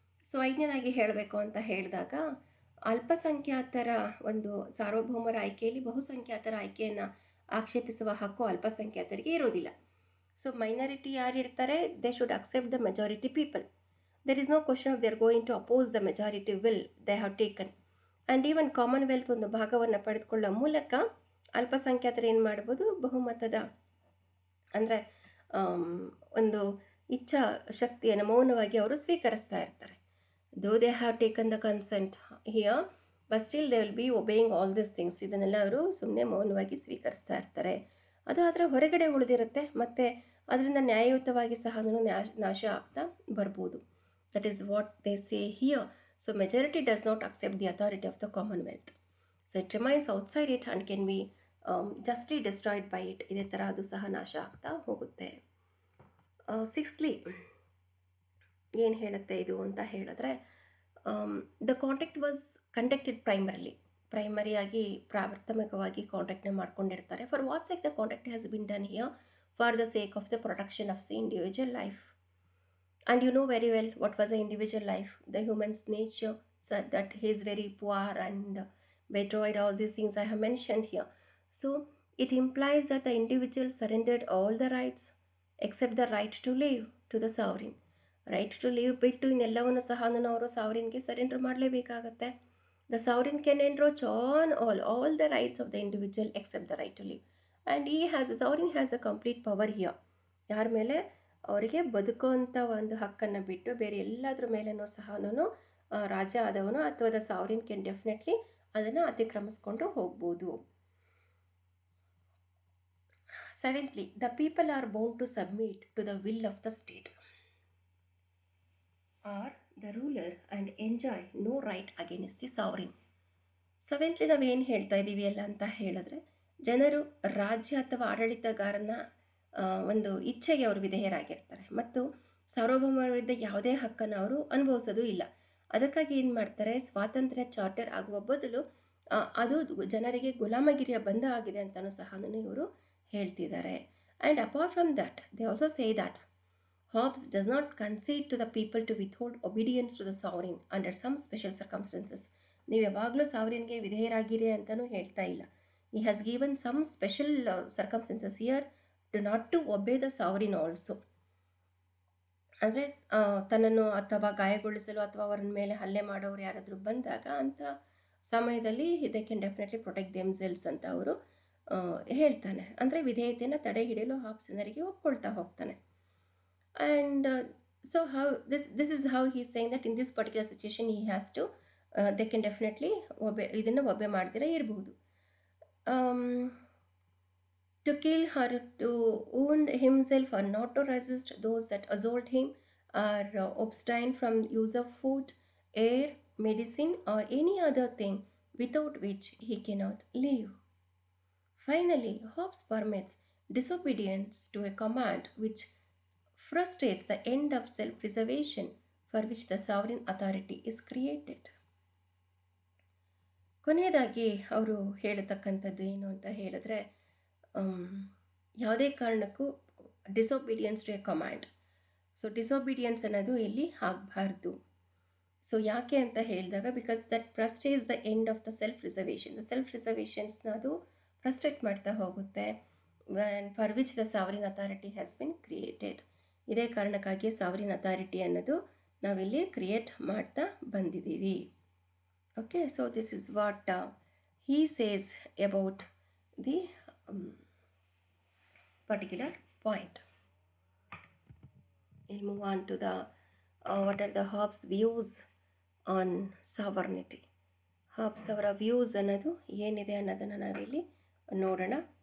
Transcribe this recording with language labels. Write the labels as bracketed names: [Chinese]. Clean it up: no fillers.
[Kannada] So ಐದನೇದಾಗಿ ಹೇಳಬೇಕು ಅಂತ ಹೇಳಿದಾಗ, ಅಲ್ಪಸಂಖ್ಯಾತರ ಒಂದು ಸಾರ್ವಭೌಮರ ಆಯ್ಕೆಯಲ್ಲಿ ಬಹುಸಂಖ್ಯಾತರ ಆಯ್ಕೆಯನ್ನು ಆಕ್ಷೇಪಿಸುವ ಹಕ್ಕು ಅಲ್ಪಸಂಖ್ಯಾತರಿಗೆ ಇರೋದಿಲ್ಲ. [English] so minority [Kannada] ಯಾರಿರ್ತಾರೆ, [English] They should accept the majority people. There is no question of they are going to oppose the majority will they have taken. And even [Kannada] Commonwealth ಒಂದು ಭಾಗವನ್ನು ಪಡೆದುಕೊಳ್ಳೋ ಮೂಲಕ ಅಲ್ಪಸಂಖ್ಯಾತರು ಏನು ಮಾಡ್ಬೋದು, ಬಹುಮತದ ಅಂದರೆ ಒಂದು ಇಚ್ಛಾ ಶಕ್ತಿಯನ್ನು ಮೌನವಾಗಿ ಅವರು ಸ್ವೀಕರಿಸ್ತಾ ಇರ್ತಾರೆ. [English] Though they have taken the consent here, but still they will be obeying all this things. [Kannada] ಇದನ್ನೆಲ್ಲ ಅವರು ಸುಮ್ಮನೆ ಮೌನವಾಗಿ ಸ್ವೀಕರಿಸ್ತಾ ಇರ್ತಾರೆ. ಅದು ಅದರ ಹೊರಗಡೆ ಉಳಿದಿರುತ್ತೆ, ಮತ್ತು ಅದರಿಂದ ನ್ಯಾಯಯುತವಾಗಿ ಸಹ ನಾಶ ಆಗ್ತಾ ಬರ್ಬೋದು. [English] That is what they say here. So majority does not accept the authority of the commonwealth. So it remains outside it and can be justly destroyed by it. [Kannada] ಇದೇ ಥರ ಅದು ಸಹ ನಾಶ ಆಗ್ತಾ ಹೋಗುತ್ತೆ. ಸಿಕ್ಸ್ತ್ಲಿ ಏನು ಹೇಳುತ್ತೆ ಇದು ಅಂತ ಹೇಳಿದ್ರೆ, [English] the contact was conducted [Kannada] ಪ್ರೈಮರಿಯಾಗಿ ಪ್ರಾಥಮಿಕವಾಗಿ ಕಾಂಟ್ಯಾಕ್ಟ್ನ ಮಾಡ್ಕೊಂಡಿರ್ತಾರೆ. [English] For what sake the contact has been done here? For the sake of the protection of the individual life. And you know very well what was the individual life, the human's nature, so that he is very poor and betrayed, all these things I have mentioned here. So it implies that the individual surrendered all the rights except the right to live to the sovereign. Right to live [Kannada] ಬಿಟ್ಟು ಇನ್ನೆಲ್ಲವನ್ನು ಸಹ ಅವರು ಸಾವರಿನ್ಗೆ surrender ಮಾಡಲೇಬೇಕಾಗತ್ತೆ. [English] The sovereign can encroach on all the rights of the individual except the right to live. And sovereign has a complete power here. [Kannada] ಯಾರ ಮೇಲೆ? ಅವರಿಗೆ ಬದುಕುವಂಥ ಒಂದು ಹಕ್ಕನ್ನು ಬಿಟ್ಟು ಬೇರೆ ಎಲ್ಲದ್ರ ಮೇಲೇನೂ ಸಹ ರಾಜ ಆದವನು ಅಥವಾ [English] the sovereign can definitely [Kannada] ಅದನ್ನು ಅತಿಕ್ರಮಿಸ್ಕೊಂಡು ಹೋಗ್ಬೋದು. [English] Seventhly, the people are bound to submit to the will of the state or the ruler and enjoy no right against the sovereign. [Kannada] ಸೆವೆಂತ್ಲಿ ನಾವೇನು ಹೇಳ್ತಾ ಇದ್ದೀವಿ ಅಲ್ಲ ಅಂತ ಹೇಳಿದ್ರೆ, ಜನರು ರಾಜ್ಯ ಅಥವಾ ಆಡಳಿತಗಾರನ ಒಂದು ಇಚ್ಛೆಗೆ ಅವರು ವಿಧೇಯರಾಗಿರ್ತಾರೆ ಮತ್ತು ಸಾರ್ವಭೌಮವಿದ್ದ ಯಾವುದೇ ಹಕ್ಕನ್ನು ಅವರು ಅನುಭವಿಸೋದು ಇಲ್ಲ. ಅದಕ್ಕಾಗಿ ಏನು ಮಾಡ್ತಾರೆ, ಸ್ವಾತಂತ್ರ್ಯ ಚಾರ್ಟರ್ ಆಗುವ ಬದಲು ಅದು ಜನರಿಗೆ ಗುಲಾಮಗಿರಿಯ ಬಂಧ ಆಗಿದೆ ಅಂತಲೂ ಸಹ ಇವರು ಹೇಳ್ತಿದ್ದಾರೆ. [English] And apart from that they also say that Hobbes does not concede to the people to withhold obedience to the sovereign under some special circumstances. [Kannada] ನೀವು ಯಾವಾಗಲೂ ಸಾವರಿನ್ಗೆ ವಿಧೇಯರಾಗಿರಿ ಅಂತಲೂ ಹೇಳ್ತಾ ಇಲ್ಲ. [English] He has given some special circumstances here to not to obey the sovereign also. [Kannada] ಅಂದರೆ ತನ್ನನ್ನು ಅಥವಾ ಗಾಯಗೊಳಿಸಲು ಅಥವಾ ಅವರ ಮೇಲೆ ಹಲ್ಲೆ ಮಾಡೋರು ಯಾರಾದರೂ ಬಂದಾಗ ಅಂಥ ಸಮಯದಲ್ಲಿ [English] they can definitely protect themselves [Kannada] ಅಂತ ಅವರು ಹೇಳ್ತಾನೆ. ಅಂದರೆ ವಿಧೇಯತೆಯನ್ನು ತಡೆ ಹಿಡಿಯಲು ಹಾಬ್ಸ್ ಜನರಿಗೆ ಒಪ್ಕೊಳ್ತಾ ಹೋಗ್ತಾನೆ. [English] And so how this is how he is saying that in this particular situation he has to they can definitely obey, [Kannada] ಇದನ್ನು ಒಬ್ಬೆ ಮಾಡ್ದಿರ ಇರಬಹುದು. [English] To kill or to wound himself or not to resist those that assault him or abstain from use of food, air, medicine or any other thing without which he cannot live. Finally, Hobbes permits disobedience to a command which frustrates the end of self-preservation for which the sovereign authority is created. [Kannada] ಕೊನೆಯದಾಗಿ ಅವರು ಹೇಳತಕ್ಕಂಥದ್ದು ಏನು ಅಂತ ಹೇಳಿದ್ರೆ, ಯಾವುದೇ ಕಾರಣಕ್ಕೂ [English] Disobedience to a command. [Kannada] So disobedience ಅನ್ನೋದು ಇಲ್ಲಿ ಆಗಬಾರ್ದು. ಸೊ ಯಾಕೆ ಅಂತ ಹೇಳಿದಾಗ, [English] Because that frustrates the end of the self reservation. [Kannada] The self ರಿಸರ್ವೇಷನ್ಸ್ನ ಅದು ಫ್ರಸ್ಟ್ರೇಟ್ ಮಾಡ್ತಾ ಹೋಗುತ್ತೆ. [English] For which the sovereign authority has been created. [Kannada] ಇದೇ ಕಾರಣಕ್ಕಾಗಿ ಸಾವರಿನ್ ಅಥಾರಿಟಿ ಅನ್ನೋದು ನಾವಿಲ್ಲಿ ಕ್ರಿಯೇಟ್ ಮಾಡ್ತಾ ಬಂದಿದ್ದೀವಿ. [English] Okay, so this is what he says about the particular point. We'll move on to the what are the Hobbes views on sovereignty. [Kannada] Hobbes ಅವರ views ಅನ್ನೋದು ಏನಿದೆ ಅನ್ನೋದನ್ನು ನಾವಿಲ್ಲಿ ನೋಡೋಣ.